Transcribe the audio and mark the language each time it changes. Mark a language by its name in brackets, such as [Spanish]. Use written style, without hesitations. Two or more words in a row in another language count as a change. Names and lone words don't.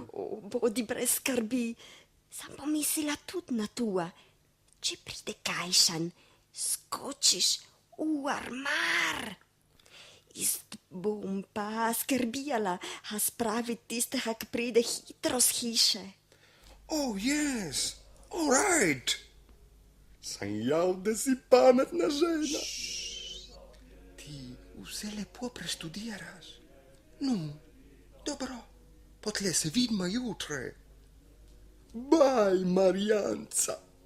[Slovenian] Bodi brez skrbi, sem pomislila tudi na to. Če pride kajšan, skočiš v armar. Ist bom pa skrbijala, a spraviti tistega, ki pride hitro z hiše. [English] Oh, yes, all right. [Slovenian] Sem jav, da si pametna žena. Ti vse lepo preštudiraš. No, dobro, potle se vidimo jutre. Baj, Marjanca.